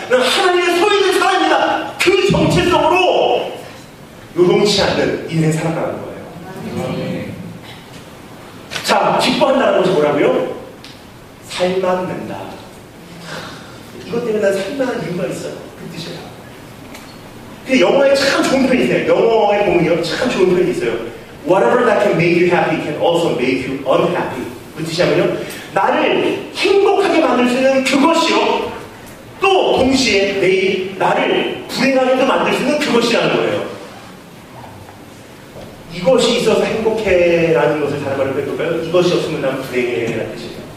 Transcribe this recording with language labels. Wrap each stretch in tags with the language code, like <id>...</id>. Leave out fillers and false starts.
<ko>난 하나님의 소유된 사람입니다. 그 정체성으로 요동치 않는 인생 살아가는 거예요. 자, 기뻐한다는 것이 뭐라고요? 살만난다. 이것 때문에 난 살만한 이유가 있어요. 그 뜻이에요. 그 영어에 참 좋은 표현이 있어요. 영어에 보면 참 좋은 표현이 있어요.</ko> <en>Whatever that can make you happy can also make you unhappy.</en> <ko>그 뜻이냐면요. 나를 행복하게 만들 수 있는 그것이요. 또 동시에 나를 불행하게도 만들 수 있는 그것이라는 거예요. 이것이 있어서 행복해라는 것을 다른 말로 해볼까요? 이것이 없으면 난 불행해라는 뜻이에요.</ko>